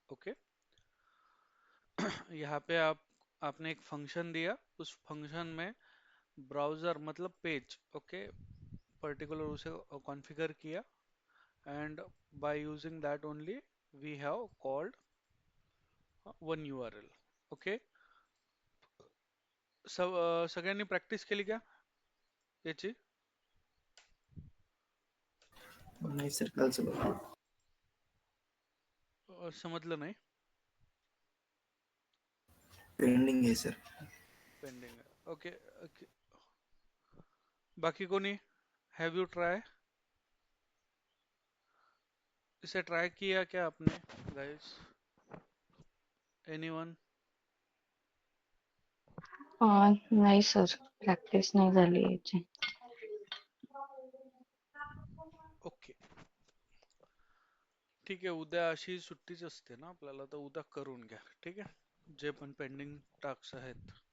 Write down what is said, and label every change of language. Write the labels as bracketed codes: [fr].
[hi] Okay, यहाँ पे आपने एक फंक्शन दिया। उस फंक्शन में ब्राउजर मतलब पेज, ओके, पर्टिकुलर उसे कॉन्फ़िगर किया। [en] And by using that only we have called one URL. [mr] Okay, सब सगळ्यांनी practice केली का याची? [hi] नहीं सर, कल से बताओ। [mr] समजलं नाही? [hi] पेंडिंग है सर। [mr] पेंडिंग आहे, ओके ओके. बाकी कोणी? [en] Have you try? [hi] इसे ट्राई किया क्या आपने गाइस? [en] Anyone? [mr] नाही सर, प्रॅक्टिस नाही झाली याची. ओके, ठीक आहे. उद्या अशी सुट्टीच असते ना आपल्याला, तर उद्या करून घ्या. ठीक आहे, जे पण पेंडिंग टास्क आहेत.